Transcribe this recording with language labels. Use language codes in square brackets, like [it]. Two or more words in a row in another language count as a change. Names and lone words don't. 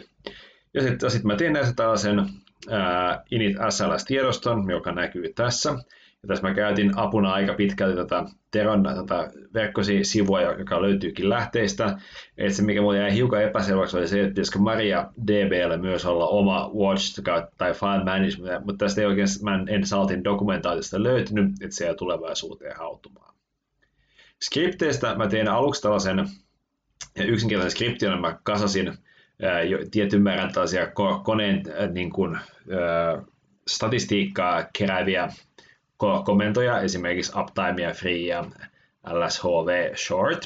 [fi] Ja sitten mä tein näistä tällaisen init SLS-tiedoston, joka näkyy tässä. Ja tässä mä käytin apuna aika pitkälti Teron verkkosivua, joka löytyykin lähteistä. Et se, mikä mulle jäi hiukan epäselväksi, oli se, että pitäisikö MariaDB:llä myös olla oma watch tai [en] file management, [fi] mutta tästä ei oikein, mä en saltin dokumentaatiosta löytynyt, että se jää tulevaisuuteen hautumaan. Skripteistä mä tein aluksi tällaisen yksinkertaisen skriptin, jolla mä kasasin tietyn määrän tällaisia koneen niin kuin, statistiikkaa kerääviä komentoja, esimerkiksi uptime ja free ja lshv short.